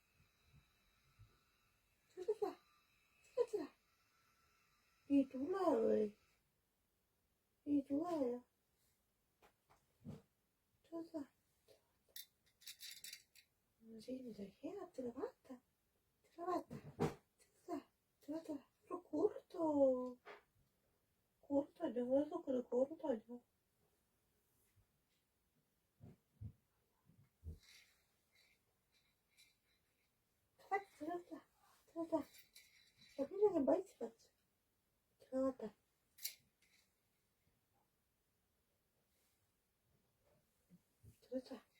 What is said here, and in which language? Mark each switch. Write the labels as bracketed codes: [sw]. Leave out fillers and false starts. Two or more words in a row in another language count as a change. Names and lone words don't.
[et] tule. ei tule või? ei tule jah. tule. mul on siin midagi head, tule vaata. tule. [it] Corto. Andiamo adesso con le corto. [et] Tule. Ja millega paistvad? Tule vaata. Tule.